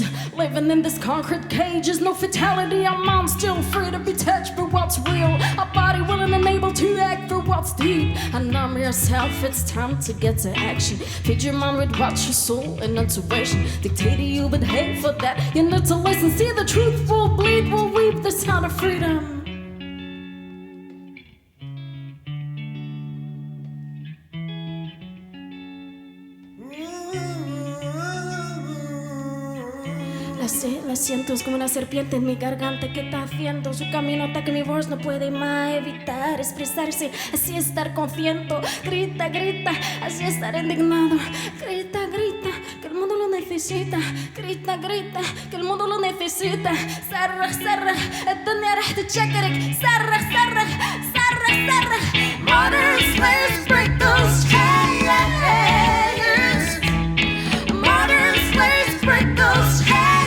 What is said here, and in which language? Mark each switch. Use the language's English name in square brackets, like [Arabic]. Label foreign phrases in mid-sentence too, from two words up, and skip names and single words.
[English] Living in this concrete cage is no fatality. Our mind's still free to be touched by what's real. Our body willing and able to act for what's deep. And arm yourself, it's time to get to action. Feed your mind with what's your soul and intuition. Dictate to you, but hey, for that you need to listen. See the truth will bleed, will weep the sound of freedom. [Spanish] La siento, es como una serpiente en mi garganta que está haciendo su camino hasta que mi voz no puede más evitar expresarse. Así estar consciente, grita, grita, así estar indignado. Grita, grita, que el mundo lo necesita. Grita, grita, que el mundo lo necesita. [Arabic] Sarra, sarra, الدنيا راح تتشكرك. Sarra, sarra, sarra, sarra. [English] Modern slaves break those chains. Modern slaves break those chains.